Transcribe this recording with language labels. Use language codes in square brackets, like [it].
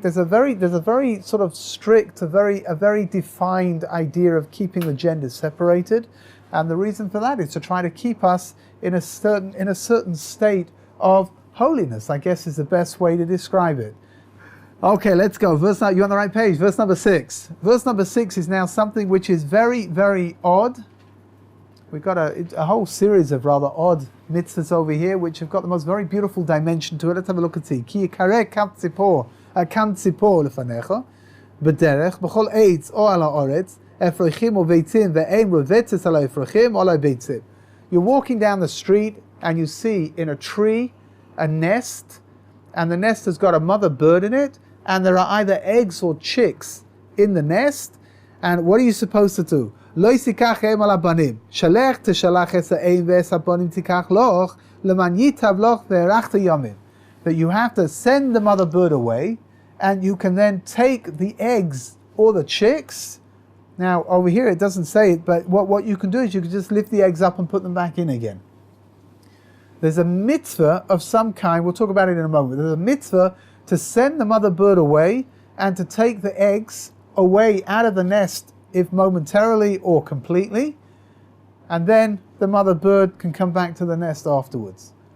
[en] There's a very sort of strict, a very defined idea of keeping the genders separated, and the reason for that is to try to keep us in a certain state of holiness, I guess is the best way to describe it. Okay, let's go. You're on the right page. Verse number 6. Verse number 6 is now something which is very, very odd. We've got a whole series of rather odd mitzvahs over here, which have got the most very beautiful dimension to it. Let's have a look and see. [he] Ki yikareh kam ציפור לפניך, בדרך, בכל עץ או על הארץ, אפרוחים או ביצים, ואין רובצת על האפרוחים או על הביצים. [en] You're walking down the street and you see in a tree a nest, and the nest has got a mother bird in it, and there are either eggs or chicks in the nest, and what are you supposed to do? [he] לא ישיקח אם על הבנים, שלח תשלח את האם ואת הבנים תיקח לך, למען ייטב לך וארכת ימים. [en] That you have to send the mother bird away, and you can then take the eggs or the chicks. Now, over here it doesn't say it, but what you can do is you can just lift the eggs up and put them back in again. There's a mitzvah of some kind, we'll talk about it in a moment. There's a mitzvah to send the mother bird away and to take the eggs away out of the nest, if momentarily or completely, and then the mother bird can come back to the nest afterwards.